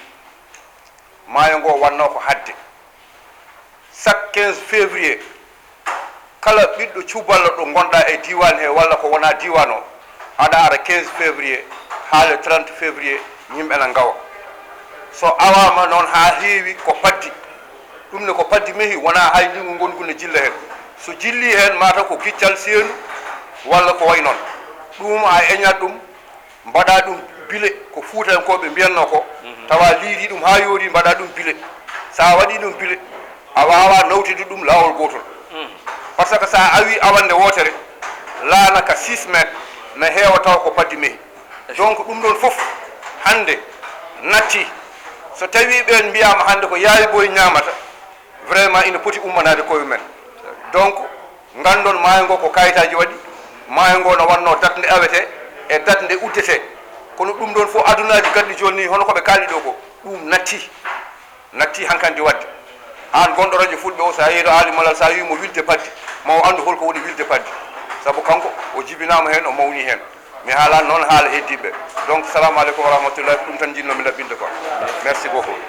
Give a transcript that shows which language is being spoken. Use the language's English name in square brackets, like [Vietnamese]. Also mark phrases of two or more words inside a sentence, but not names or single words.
[Fula] maayo ngo wanno ko hadde chaque 15 février kala ɓiɗɗo cuballo ɗo gonɗa e diwan he walla ko wona diwan o aɗa ara 15 février ha [French] le 30 février [Fula] yimɓe ne gawa so awama noon ha heewi ko paddi ɗum ne ko paddi mehi wona hay ndingu gongu ne jilla hen so jilli hen mataw ko giccal seenu walla ko way noon ɗum a eñat ɗum mbaɗa ɗum bile ko fuutankoɓe mbiyanno ko tawa liiri ɗum ha yoori mbaɗa ɗum bile sa waɗi ɗum bile a wawa nawtide ɗum lawol gotol [French] par ce que [Fula] sa awi awande wotere laanaka 6 métres ne heewa taw ko paddi mehi donc ɗum ɗon foof hande natti so tawi ɓen mbiyama hande ko yaawi boye ñamata vraiment ina poti ummanade koye men donc gandon maayo ngo ko kayitaji waɗi maayo ngo no wanno date nde awete e date nde uddete kono ɗum ɗon fof adunaji gaddi joni hono koɓe kaali ɗo ko ɗum natti hankandi wadde an gonɗo radio fulɓe o sa yeeyi to aali malal sa wimo wilde paddi ma o andu holko woni wilde paddi saabu kanko o jibinama hen o mawni hen mi haalani noon haala heddiɓe donc [Arabic] salamu aleykum wa rahmatullahi [Fula] ko ɗum tan jinnomi laɓɓinde [French] quoi merci beaucoup